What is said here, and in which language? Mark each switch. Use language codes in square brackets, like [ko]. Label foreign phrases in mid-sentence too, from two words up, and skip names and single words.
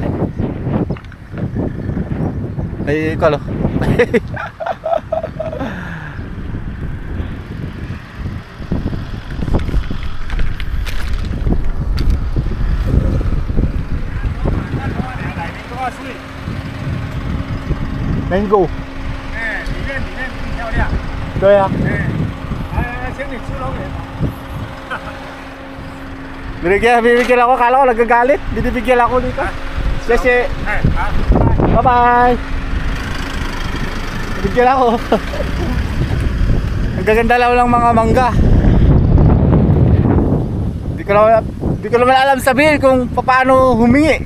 [tl] Ay, kalo. Mango. [zh] 里面挺漂亮。对啊。请你吃龙眼。 [tl] Bibigyan ako, kala ko nagagalit. Binibigyan ako dito. Kasi, [en] bye bye. [tl] Bibigyan ako. Ang gaganda lang ng mga mangga. Hindi ko naman alam sabihin kung paano humingi.